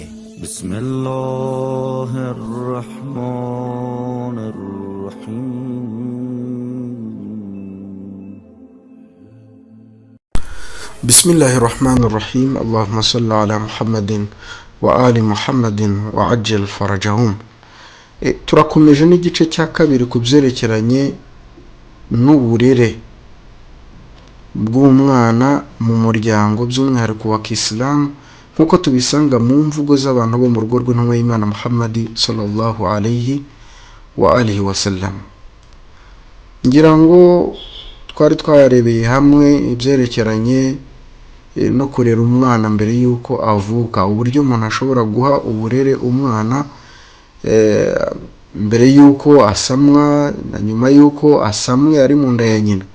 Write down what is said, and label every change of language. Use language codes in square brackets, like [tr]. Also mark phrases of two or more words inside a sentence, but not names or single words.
[ar] بسم الله الرحمن الرحيم. بسم الله الرحمن الرحيم. اللهم صل على محمد وآل محمد وعجل فرجهم. [rw] turakomeje n'igice cya kabiri ku byerekeranye n'uburere bw'umwana mu muryango by'umwihariko wa Kisilamu nk'uko tubisanga mu mvugo z'abantu bo mu rugo rw'intumwa y'Imana Muhammad [ar] صلى الله عليه وآله وسلم. [rw] ngira ngo twari twarebeye hamwe ibyerekeranye no kurera umwana mbere y'uko avuka, uburyo umuntu ashobora guha uburere umwana mbere y'uko asamwa na nyuma y'uko asamwe ari mu nda ya nyina.